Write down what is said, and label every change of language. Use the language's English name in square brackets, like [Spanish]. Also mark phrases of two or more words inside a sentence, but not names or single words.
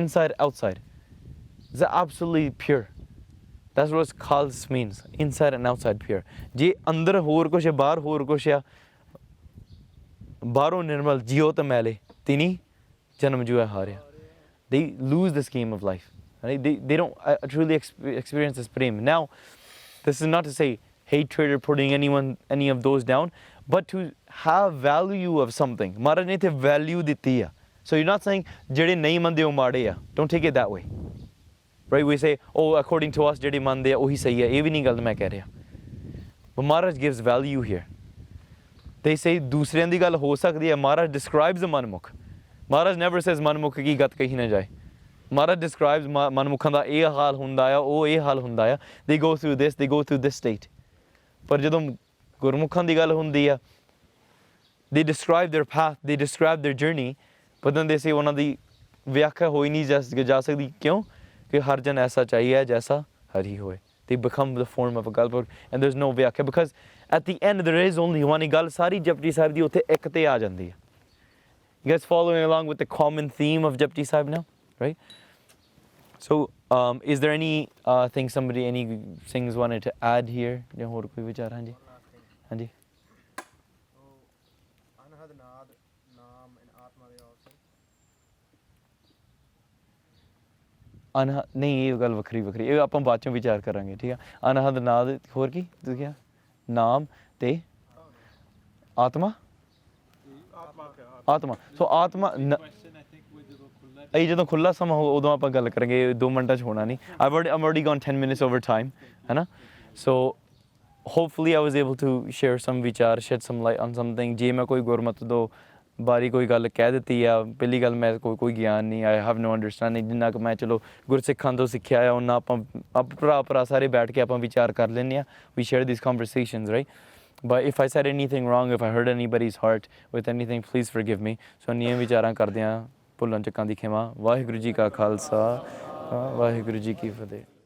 [English] Inside, outside. It's absolutely pure. That's what Khals means. Inside and outside pure. [Punjabi] ਜੇ ਅੰਦਰ ਹੋਰ ਕੁਛ ਹੈ, ਬਾਹਰ ਹੋਰ ਕੁਛ ਹੈ, ਬਾਹਰੋਂ ਨਿਰਮਲ ਜਿਉ ਤਾਂ ਮੈਲੇ, ਤਿਨੀ ਜਨਮ ਜੂਆ ਹਾਰਿਆ. [English] They lose the scheme of life. Right? They don't truly experience this prem. Now, This is not to say hatred or putting any of those down, but to have value of something. [Punjabi] ਮਹਾਰਾਜ ਨੇ [English] the value [Punjabi] ਦਿੱਤੀ ਆ. [English] So you're not saying [Punjabi] ਜਿਹੜੇ ਨਹੀਂ ਮੰਨਦੇ ਉਹ ਮਾੜੇ ਆ. [English] Don't take it that way. Right? We say, oh, according to us [Punjabi] ਜਿਹੜੇ ਮੰਨਦੇ ਆ ਉਹੀ ਸਹੀ ਆ. ਇਹ ਵੀ ਨਹੀਂ ਗੱਲ ਮੈਂ ਕਹਿ ਰਿਹਾ. [English] But Maharaj gives value here. They say [Punjabi] ਦੂਸਰਿਆਂ ਦੀ ਗੱਲ ਹੋ ਸਕਦੀ ਹੈ. [English] Maharaj describes the ਮਨਮੁਖ. Maharaj never says [Punjabi] ਮਨਮੁਖ ਕੀ ਗੱਤ ਕਹੀ ਨਾ ਜਾਏ. [English] Maharaj describes [Punjabi] ਮਨਮੁਖਾਂ ਦਾ ਇਹ ਹਾਲ ਹੁੰਦਾ ਆ, ਉਹ ਇਹ ਹਾਲ ਹੁੰਦਾ ਆ. [English] They go through this, they go through this state. [Punjabi] ਪਰ ਜਦੋਂ ਗੁਰਮੁਖਾਂ ਦੀ ਗੱਲ ਹੁੰਦੀ ਆ, [English] they describe their path, they describe their journey, but then they say [Punjabi] ਉਹਨਾਂ ਦੀ ਵਿਆਖਿਆ ਹੋਈ ਨਹੀਂ ਜਾ ਸਕਦੀ. ਕਿਉਂ? ਕਿ ਹਰ ਜਨ ਐਸਾ ਚਾਹੀਏ ਜੈਸਾ ਹਰੀ ਹੋਏ. [English] They become the form of a galpur and there's no ਵਿਆਖਿਆ, because at the end there is only one. [Punjabi] ਇਹ ਗੱਲ ਸਾਰੀ ਜਪਜੀ ਸਾਹਿਬ ਦੀ ਉੱਥੇ ਇੱਕ ਤੇ ਆ ਜਾਂਦੀ ਹੈ. [English] You guys following along with the common theme of Japji Sahib now, right? So, is there any any things wanted to add here? [Punjabi] ਜਾਂ ਹੋਰ ਕੋਈ ਵਿਚਾਰ? ਹਾਂਜੀ ਹਾਂਜੀ. ਅਨਹਦ ਨਾਦ ਨਾਮ and ਆਤਮਾ ਦੇ also. ਨਹੀਂ, ਇਹ ਗੱਲ ਵੱਖਰੀ ਇਹ ਆਪਾਂ ਬਾਅਦ ਚੋਂ ਵਿਚਾਰ ਕਰਾਂਗੇ, ਠੀਕ ਆ. ਅਨਹਦ ਨਾਦ, ਹੋਰ ਕੀ ਤੁਸੀਂ ਕਿਹਾ? ਨਾਮ ਤੇ ਆਤਮਾ. ਆਤਮਾ. ਸੋ ਆਤਮਾ ਇਹ ਜਦੋਂ ਖੁੱਲ੍ਹਾ ਸਮਾਂ ਹੋ ਉਦੋਂ ਆਪਾਂ ਗੱਲ ਕਰਾਂਗੇ. 2 ਮਿੰਟਾਂ 'ਚ ਹੋਣਾ ਨਹੀਂ. [English] I'm already gone 10 minutes over time, [Punjabi] ਹੈ ਨਾ. [English] So hopefully I was able to share some ਵਿਚਾਰ, shed some light on something. [Punjabi] ਜੇ ਮੈਂ ਕੋਈ ਗੁਰਮਤਿ ਤੋਂ ਬਾਰੇ ਕੋਈ ਗੱਲ ਕਹਿ ਦਿੱਤੀ ਆ, ਪਹਿਲੀ ਗੱਲ ਮੈਂ ਕੋਈ ਗਿਆਨ ਨਹੀਂ, [English] I have no understanding. [Punjabi] ਜਿੰਨਾ ਕੁ ਮੈਂ ਚਲੋ ਗੁਰਸਿੱਖਾਂ ਤੋਂ ਸਿੱਖਿਆ ਆ ਉਹਨਾਂ ਆਪਾਂ ਭਰਾ ਸਾਰੇ ਬੈਠ ਕੇ ਆਪਾਂ ਵਿਚਾਰ ਕਰ ਲੈਂਦੇ ਹਾਂ. [English] We share these conversations, right? But if I said anything wrong, if I hurt anybody's heart with anything, please forgive me. [Punjabi] So ਨਿਯਮ ਵਿਚਾਰਾਂ ਕਰਦਿਆਂ ਭੁੱਲਾਂ ਚੱਕਾਂ ਦੀ ਖਿਮਾ. ਵਾਹਿਗੁਰੂ ਜੀ ਕਾ ਖਾਲਸਾ, ਵਾਹਿਗੁਰੂ ਜੀ ਕੀ ਫਤਿਹ.